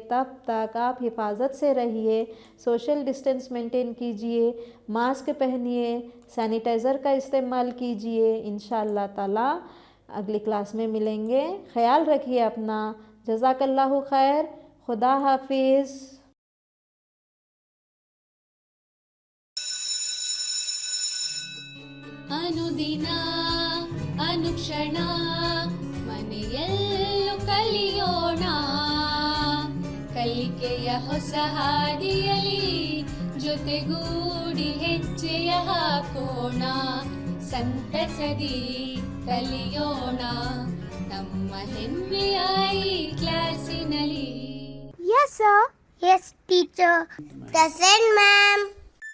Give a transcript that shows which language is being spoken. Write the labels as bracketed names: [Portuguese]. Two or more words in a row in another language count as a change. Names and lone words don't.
[Hindi] तब तक आप हिफाजत से रहिए, [English] social distance maintain [Hindi] कीजिए, मास्क पहनिए, सैनिटाइज़र का इस्तेमाल कीजिए। [Arabic] إن شاء الله تعالى [Hindi] अगली क्लास में मिलेंगे। ख्याल रखिए अपना। [Arabic] جزاك الله خير. [Hindi] खुदा हाफिज़। [Kannada] ಅನುದಿನ ಅನುಕ್ಷಣ ಮನೆಯಲ್ಲೂ ಕಲಿಯೋಣ, ಕಲಿಕೆಯ ಹೊಸ ಹಾದಿಯಲಿ ಜೊತೆಗೂಡಿ ಹೆಜ್ಜೆಯ ಹಾಕೋಣ, ಸಂತಸದಿ ಕಲಿಯೋಣ ನಮ್ಮ ಹೆಮ್ಮೆಯ ಈ ಕ್ಲಾಸಿನಲ್ಲಿ. [English] Yes, sir. Yes, teacher. Present, ma'am.